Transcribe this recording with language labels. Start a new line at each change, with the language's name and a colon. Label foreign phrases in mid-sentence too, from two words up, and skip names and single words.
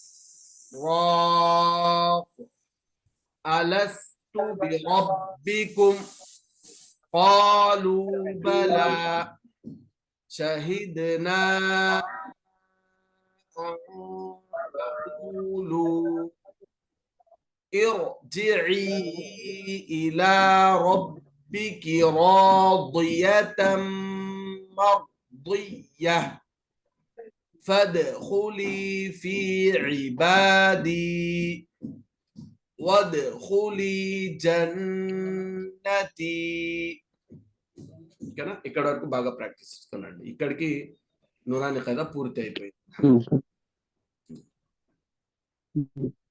Arabic: راق ألست بربكم قالوا بلى شهدنا أن تقولوا ارجعي إلى ربك راضية مرضية فادخلي في عبادي وادخلي జన్నతి.
Telugu: ఓకేనా? ఇక్కడ వరకు బాగా ప్రాక్టీస్ చేస్తున్నాండి. ఇక్కడికి నూరాని ఖైదా పూర్తి అయిపోయింది.